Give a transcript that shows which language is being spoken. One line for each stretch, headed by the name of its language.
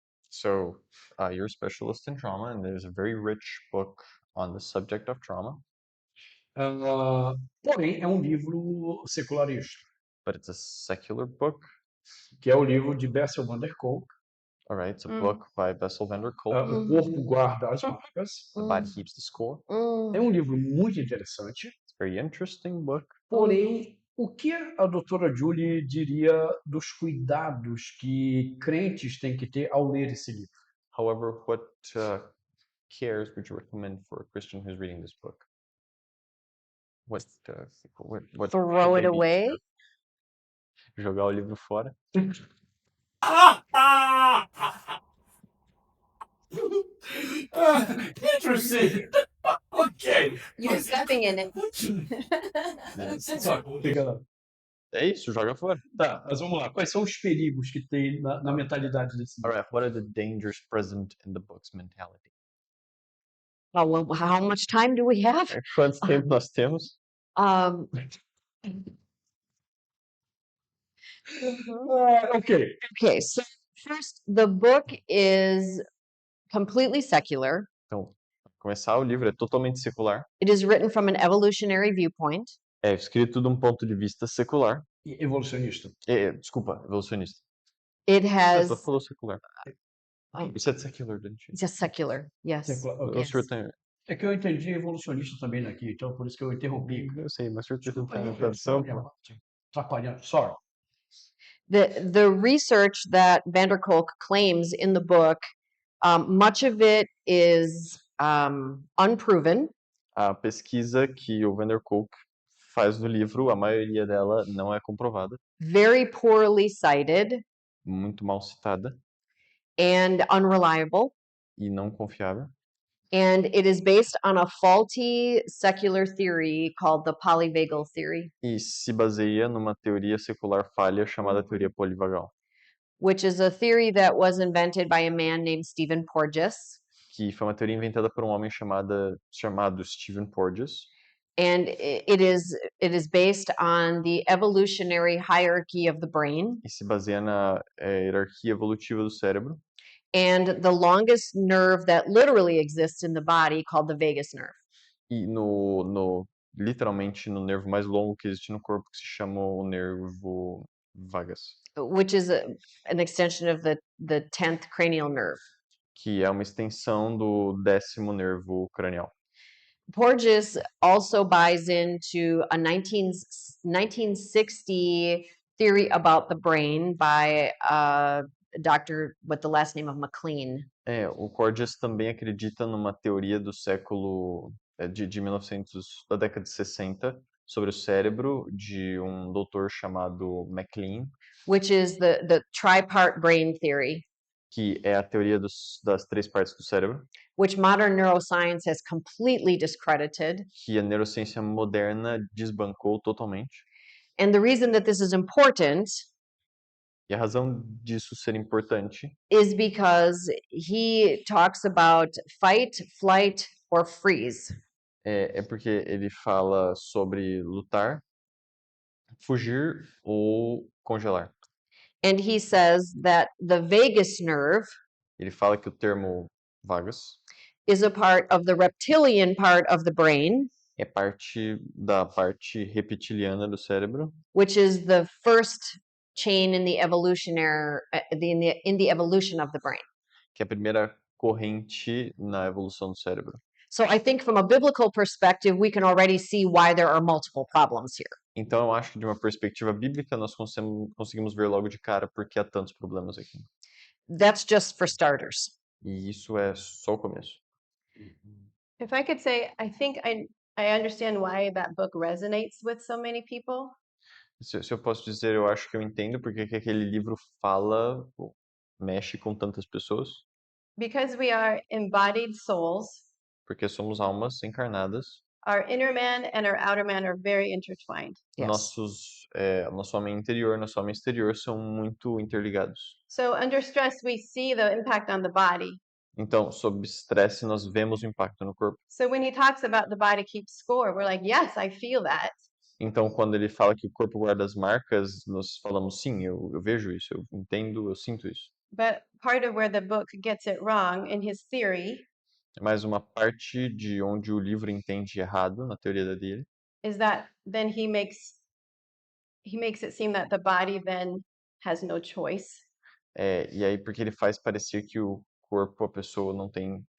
English: So, you're a specialist in trauma, and there's a very rich book on the subject of trauma.
Portuguese: Porém, é um livro secularista,
English: But it's a secular book.
Portuguese: que é o livro de Bessel van der Kolk.
English: All right, it's a book by Bessel van der Kolk.
Portuguese: O Corpo Guarda as Marcas.
English: The Body Keeps the Score.
Portuguese: É um livro muito interessante.
English: It's a very interesting book.
Portuguese: Porém, o que a doutora Julie diria dos cuidados que crentes têm que ter ao ler esse livro?
English: However, what cares would you recommend for a Christian who's reading this book? What Throw it away.
Portuguese: Jogar o livro fora?
English: Interesting. Okay. You're stepping in it.
Portuguese: É isso, joga fora. Tá, mas vamos lá. Quais são os perigos que tem na mentalidade desse
English: All
Portuguese: livro?
English: right, what are the dangers present in the book's mentality? Oh, well, how much time do we have?
Portuguese: Quanto tempo nós temos? Ok.
English: Okay, so first, the book is completely secular.
Portuguese: Então, para começar, o livro é totalmente secular.
English: It is written from an evolutionary viewpoint.
Portuguese: É escrito de um ponto de vista secular. E evolucionista. Desculpa, evolucionista.
English: It has
Portuguese: Você falou secular. Oh.
English: You said secular, didn't you? just secular, yes.
Portuguese: Secular, ok. O senhor tem... É que eu entendi evolucionista também aqui, então por isso que eu interrompi. Eu sei, mas o senhor tem Desculpa uma aí, tradução? atrapalhando. Sorry.
English: The research that van der Kolk claims in the book, much of it is unproven.
Portuguese: A pesquisa que o Van der Kolk faz no livro, a maioria dela não é comprovada,
English: Very poorly cited
Portuguese: muito mal citada
English: and unreliable.
Portuguese: e não confiável.
English: And it is based on a faulty secular theory called the polyvagal theory,
Portuguese: E se baseia numa teoria secular falha chamada teoria polivagal,
English: which is a theory that was invented by a man named Stephen Porges.
Portuguese: que foi uma teoria inventada por um homem chamado Stephen Porges.
English: And it is based on the evolutionary hierarchy of the brain.
Portuguese: E se baseia na hierarquia evolutiva do cérebro.
English: And the longest nerve that literally exists in the body called the vagus nerve.
Portuguese: E no literalmente no nervo mais longo que existe no corpo, que se chama o nervo vagus,
English: which is an extension of the 10th cranial nerve.
Portuguese: que é uma extensão do 10º nervo cranial.
English: Porges also buys into a 1960 theory about the brain by a doctor with the last name of McLean.
Portuguese: O Porges também acredita numa teoria do século de 1900, da década de 60, sobre o cérebro de um doutor chamado MacLean,
English: Which is the tripart brain theory,
Portuguese: que é a teoria das 3 partes do cérebro,
English: which modern neuroscience has completely discredited.
Portuguese: que a neurociência moderna desbancou totalmente.
English: And the reason that this is important
Portuguese: E a razão disso ser importante
English: is because he talks about fight, flight, or freeze.
Portuguese: é porque ele fala sobre lutar, fugir ou congelar.
English: And he says that the vagus nerve
Portuguese: Ele fala que o termo vagus
English: is a part of the reptilian part of the brain,
Portuguese: é parte da parte reptiliana do cérebro,
English: which is the first chain in the evolutionary in the evolution of the brain.
Portuguese: que é a primeira corrente na evolução do cérebro.
English: So I think from a biblical perspective, we can already see why there are multiple problems here.
Portuguese: Então eu acho que de uma perspectiva bíblica nós conseguimos ver logo de cara por que há tantos problemas aqui.
English: That's just for starters.
Portuguese: E isso é só o começo.
English: If I could say, I think I understand why that book resonates with so many people.
Portuguese: Se eu posso dizer, eu acho que eu entendo porque que aquele livro fala, mexe com tantas pessoas,
English: Because we are embodied souls,
Portuguese: porque somos almas encarnadas.
English: our inner man and our outer man are very intertwined. Yes.
Portuguese: Nosso homem interior, nosso homem exterior são muito interligados.
English: So under stress, we see the impact on the body.
Portuguese: Então, sob estresse, nós vemos o impacto no corpo.
English: So when he talks about the body keeps score, we're like, yes, I feel that.
Portuguese: Então, quando ele fala que o corpo guarda as marcas, nós falamos, sim, eu vejo isso, eu entendo, eu sinto isso.
English: But part of where the book gets it wrong in his theory
Portuguese: Mas uma parte de onde o livro entende errado, na teoria dele,
English: is that then he makes it seem that the body then has no choice
Portuguese: e aí porque ele faz parecer que o corpo, a pessoa não tem